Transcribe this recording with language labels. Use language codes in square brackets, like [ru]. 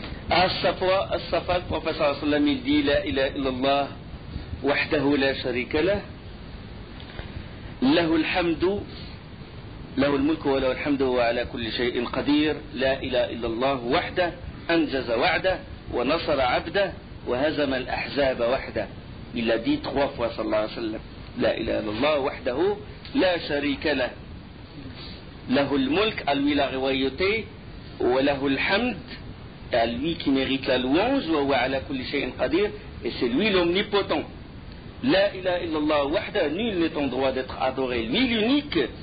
[ar] As-Safa, [fr] le prophète sallallahu alayhi wa sallam, il dit [ar] la ilaha illallah wahdahu la sharika lah, lahu al-hamdu له الملك وله الحمد وهو على كل شيء قدير. لا إله إلا الله وحده أنجز وعده ونصر عبده وهزم الأحزاب وحده. [fr] Il l'a dit 3 fois sallallahu alayhi wa sallam. [ar] لا إله إلا الله وحده لا شريك له له الملك, [fr] à lui la royauté, [ar] وله الحمد, [fr] à lui qui mérite la louange, [ar] وهو على كل شيء قدير, [fr] et c'est lui l'omnipotent. [ar] لا إله إلا الله وحده, [fr] nul n'est en droit d'être adoré, lui l'unique,